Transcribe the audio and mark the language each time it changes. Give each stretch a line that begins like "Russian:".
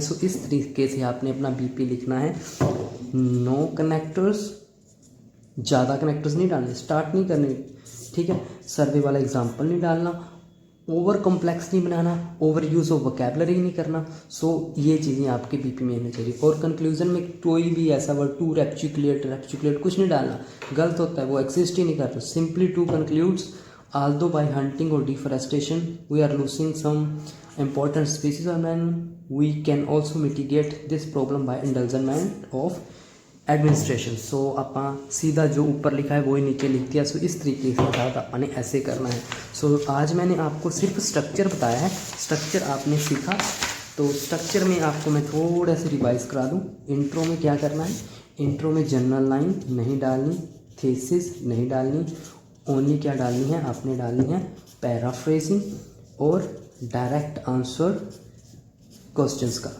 Hindi: सो इस तरीके से आपने अपना बीपी लिखना है। नो कनेक्टर्स, ज़्यादा कनेक्टर्स नहीं डालने, स्टार्ट नहीं करने, ठीक है। सर्वे वाला एग्जाम्पल नहीं डालना, ओवर कॉम्प्लेक्स नहीं बनाना, ओवर यूज़ ऑफ वोकैबुलरी नहीं करना। सो ये चीज़ें आपके बीपी में होनी चाहिए। और कंक्लूजन में कोई भी ऐसा वर्ड टू रेप्टिकुलेट कुछ नहीं डालना, गलत होता है, वो एग्जिस्ट ही नहीं करता।
English: Simply to concludes although by hunting or deforestation we are losing some important species of man, we can also mitigate this problem by indulgence of administration.
Hindi: सो अपना सीधा जो ऊपर लिखा है वही नीचे लिख दिया। सो इस तरीके से था अपने ऐसे करना है। सो आज मैंने आपको सिर्फ स्ट्रक्चर बताया है, स्ट्रक्चर आपने सीखा। तो स्ट्रक्चर में आपको मैं थोड़ा सा रिवाइज करा दूँ। इंट्रो में क्या करना है, इंट्रो में जनरल लाइन नहीं डालनी, थीसिस नहीं डालनी, ओनली क्या डालनी है, आपने डालनी है पैराफ्रेजिंग और डायरेक्ट आंसर क्वेश्चंस का।